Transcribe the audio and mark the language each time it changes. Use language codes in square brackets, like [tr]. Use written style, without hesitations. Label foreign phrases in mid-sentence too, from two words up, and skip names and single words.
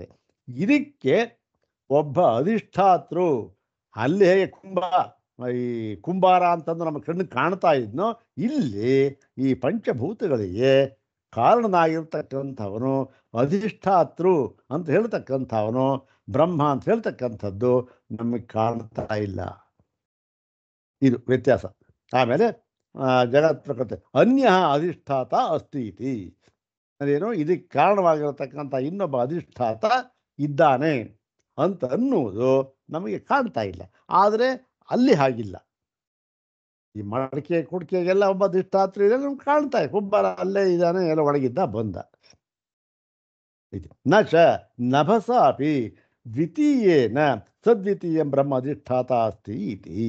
[kn] ಇದಕ್ಕೆ ಒಬ್ಬ ಅಧಿಷ್ಠಾತೃ, ಅಲ್ಲಿ ಹೇಗೆ ಕುಂಬಾರ ಅಂತಂದು ನಮ್ಮ ಕಣ್ಣಿಗೆ ಕಾಣ್ತಾ ಇದ್ನೋ, ಇಲ್ಲಿ ಈ ಪಂಚಭೂತಗಳಿಗೆ ಕಾರಣನಾಗಿರ್ತಕ್ಕಂಥವನು ಅಧಿಷ್ಠಾತೃ ಅಂತ ಹೇಳ್ತಕ್ಕಂಥವನು ಬ್ರಹ್ಮ ಅಂತ ಹೇಳ್ತಕ್ಕಂಥದ್ದು ನಮಗೆ ಕಾಣ್ತಾ ಇಲ್ಲ. ಇದು ವ್ಯತ್ಯಾಸ. [sa] ಆಮೇಲೆ ಜಗತ್ ಪ್ರಕೃತಿ ಅನ್ಯ ಅಧಿಷ್ಠಾತ ಅಸ್ತಿ ಇತಿ. [kn] ಅದೇನು? ಇದಕ್ಕೆ ಕಾರಣವಾಗಿರತಕ್ಕಂಥ ಇನ್ನೊಬ್ಬ ಅಧಿಷ್ಠಾತ ಇದ್ದಾನೆ ಅಂತ ಅನ್ನುವುದು ನಮಗೆ ಕಾಣ್ತಾ ಇಲ್ಲ. ಆದರೆ ಅಲ್ಲಿ ಹಾಗಿಲ್ಲ. ಈ ಮಡಕೆ ಕುಡಿಕೆಗೆಲ್ಲ ಒಬ್ಬ ಅಧಿಷ್ಠಾತೃ ಇದೆ, ನಮ್ಗೆ ಕಾಣ್ತಾ ಇದೆ. ಕುಂಬಾರ ಅಲ್ಲೇ ಇದ್ದಾನೆ, ಎಲ್ಲ ಒಳಗಿದ್ದ ಬಂದ. [sa] ನಚ ನಭಸಾಪಿ ದ್ವಿತೀಯೇನ ಸದ್ವಿತೀಯಂ ಬ್ರಹ್ಮ ಅಧಿಷ್ಠಾತ ಅಸ್ತಿ ಇತಿ.